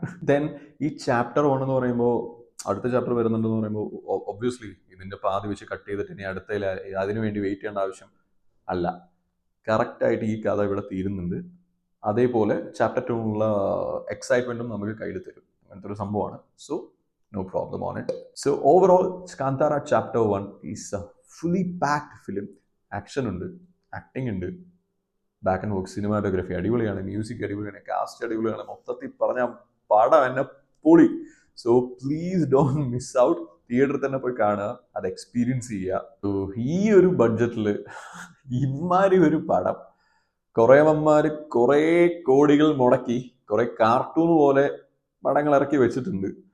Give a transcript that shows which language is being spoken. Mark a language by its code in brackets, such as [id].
[ml] Then ഈ chapter 1 എന്ന് പറയുമ്പോൾ, അടുത്ത ചാപ്റ്റർ വരുന്നുണ്ടെന്ന് പറയുമ്പോൾ ഒബ്വിയസ്ലി ഇതിന്റെ പാതി വെച്ച് കട്ട് ചെയ്തിട്ട് ഇനി അടുത്തതിൽ അതിനു വേണ്ടി വെയിറ്റ് ചെയ്യേണ്ട ആവശ്യം അല്ല. കറക്റ്റായിട്ട് ഈ കഥ ഇവിടെ തീരുന്നുണ്ട്. അതേപോലെ ചാപ്റ്റർ 2 എക്സൈറ്റ്മെന്റും നമുക്ക് കയ്യിൽ തരും. അങ്ങനത്തെ ഒരു സംഭവമാണ്. So [en] no problem on it. So overall, Kantara chapter 1 is a fully packed film. [ml] Action ഉണ്ട്, ആക്ടിങ് ഉണ്ട്, ബാക്ക് ആൻഡ് വർക്ക്, സിനിമാറ്റോഗ്രഫി അടിപൊളിയാണ്, മ്യൂസിക് അടിപൊളിയാണ്, കാസ്റ്റ് അടിപൊളിയാണ്. മൊത്തത്തിൽ പറഞ്ഞ പടം എന്നെ പൊളി. [en] So please don't miss out. [ml] തിയേറ്ററിൽ തന്നെ പോയി കാണുക, അത് എക്സ്പീരിയൻസ് ചെയ്യുക. ഈ ഒരു ബഡ്ജറ്റിൽ ഇമാരി ഒരു പടം കുറേവന്മാര് കുറേ കോടികൾ മുടക്കി കുറേ കാർട്ടൂൺ പോലെ പടങ്ങൾ ഇറക്കി വെച്ചിട്ടുണ്ട്.